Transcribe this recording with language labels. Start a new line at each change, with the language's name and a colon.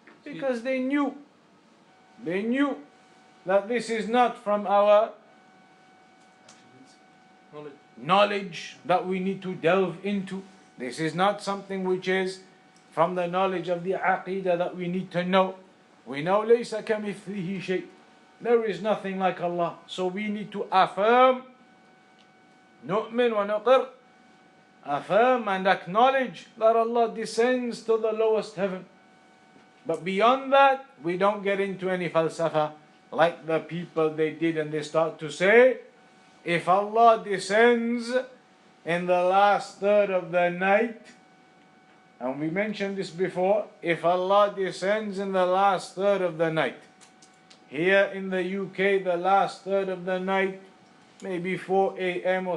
English: Because they knew that this is not from our knowledge that we need to delve into. This is not something which is from the knowledge of the aqidah that we need to know.
Arabic: We know ليس كمثله شيء.
English: There is nothing like Allah. So we need to affirm,
Arabic: نؤمن ونقر,
English: affirm and acknowledge that Allah descends to the lowest heaven. But beyond that, we don't get into any falsafa like the people they did, and they start to say, if Allah descends in the last third of the night, and we mentioned this before, if Allah descends in the last third of the night, here in the UK, the last third of the night, maybe 4 a.m.